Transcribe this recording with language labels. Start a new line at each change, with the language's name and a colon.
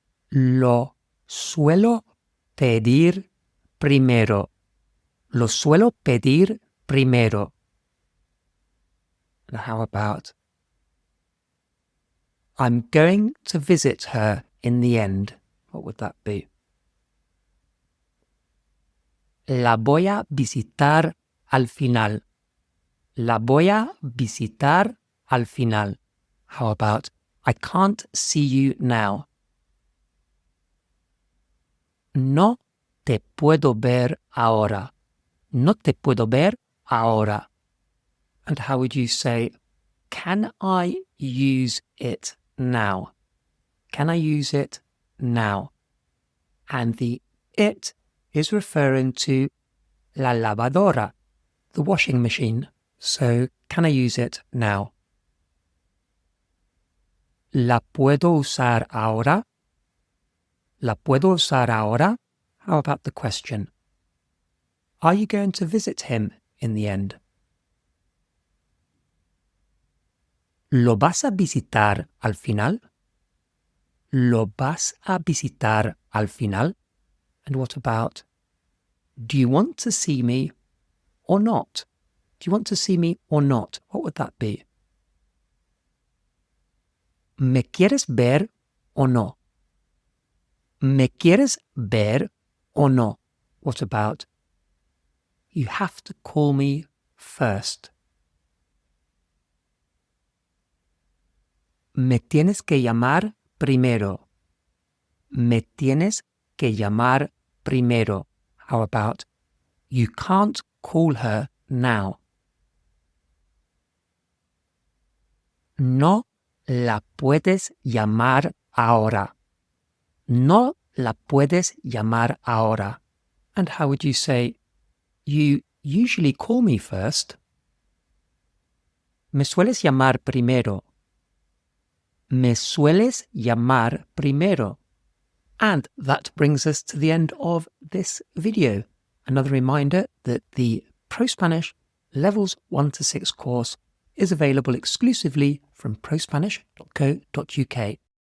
Spanish: Lo suelo pedir primero. Lo suelo pedir primero.
English: And how about, I'm going to visit her in the end? What would that be?
Spanish: La voy a visitar al final. La voy a visitar al final.
English: How about, I can't see you now?
Spanish: No te puedo ver ahora. No te puedo ver ahora.
English: And how would you say, can I use it now? Can I use it now? And the it is referring to la lavadora, the washing machine. So, can I use it now?
Spanish: ¿La puedo usar ahora? ¿La puedo usar ahora?
English: How about the question? Are you going to visit him in the end?
Spanish: ¿Lo vas a visitar al final? ¿Lo vas a visitar al final?
English: And what about, do you want to see me or not? Do you want to see me or not? What would that be?
Spanish: ¿Me quieres ver o no? ¿Me quieres ver o no?
English: What about, you have to call me first?
Spanish: Me tienes que llamar primero. Me tienes que llamar primero.
English: How about, you can't call her now?
Spanish: No la puedes llamar ahora. No la puedes llamar ahora.
English: And how would you say, you usually call me first?
Spanish: Me sueles llamar primero. Me sueles llamar primero.
English: And that brings us to the end of this video. Another reminder that the ProSpanish Levels 1 to 6 course is available exclusively from prospanish.co.uk.